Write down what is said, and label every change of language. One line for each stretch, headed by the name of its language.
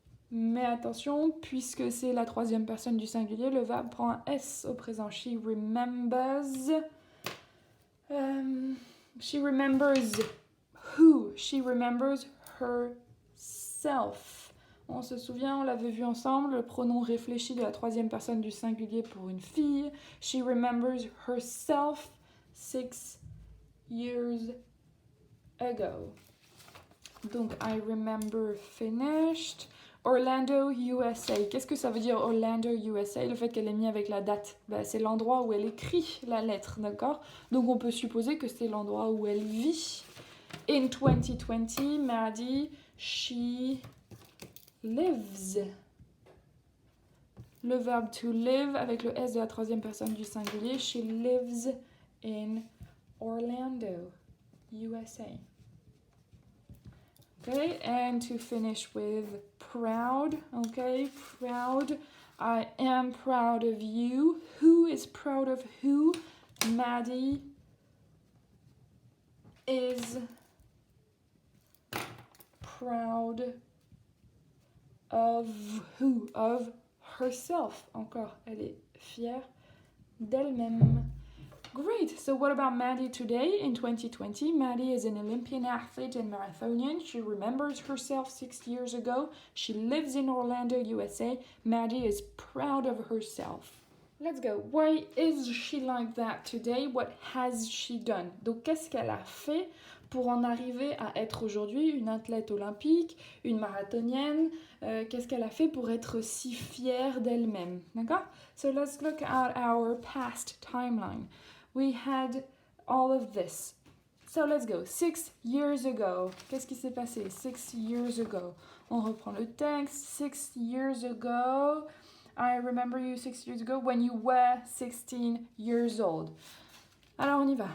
French: Mais attention, puisque c'est la 3e personne du singulier, le verbe prend un S au présent.
English: She remembers. She remembers who? She remembers herself.
French: On se souvient, on l'avait vu ensemble, le pronom réfléchi de la 3e personne du singulier pour une fille.
English: She remembers herself 6 years ago. Donc, I remember finished. Orlando, USA.
French: Qu'est-ce que ça veut dire Orlando, USA? Le fait qu'elle est mise avec la date, c'est l'endroit où elle écrit la lettre, d'accord? Donc, on peut supposer que c'est l'endroit où elle vit. In 2020, Maddie, she lives. Le verbe to live avec le S de la 3e personne du singulier.
English: She lives in Orlando, USA. Okay, and to finish with proud, okay, proud. I am proud of you. Who is proud of who? Maddie is proud of who? Of herself.
French: Encore, elle est fière d'elle-même.
English: Great. So what about Maddie today in 2020? Maddie is an Olympian athlete and marathonian. She remembers herself 6 years ago. She lives in Orlando, USA. Maddie is proud of herself. Let's go. Why is she like that today? What has she done?
French: Donc, qu'est-ce qu'elle a fait pour en arriver à être aujourd'hui une athlète olympique, une marathonienne? Qu'est-ce qu'elle a fait pour être si fière d'elle-même? D'accord?
English: So let's look at our past timeline. We had all of this. So let's go. 6 years ago. Qu'est-ce qui s'est passé? 6 years ago.
French: On reprend le texte. 6 years ago.
English: I remember you 6 years ago when you were 16 years old. Alors on y va.